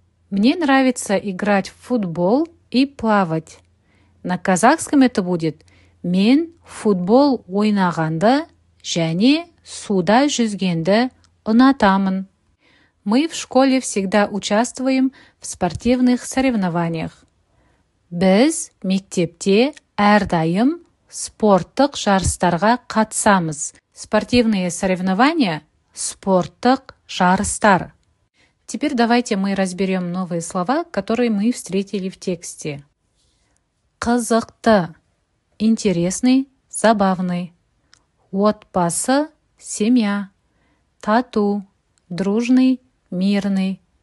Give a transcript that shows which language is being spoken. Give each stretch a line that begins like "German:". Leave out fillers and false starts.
Russian: Мне нравится играть в футбол и плавать. На казахском это будет
Kazakh: «Мен футбол ойнағанды және суда жүзгенді ұнатамын».
Russian: Мы в школе всегда участвуем в спортивных соревнованиях.
Kazakh: Біз мектепте әрдайым спорттық жарыстарға қатысамыз.
Russian: Спортивные соревнования –
Kazakh: спорттық жарыстар.
Russian: Теперь давайте мы разберем новые слова, которые мы встретили в тексте. Қызықты – интересный, забавный. Отбасы – семья. Тату – дружный, мирный.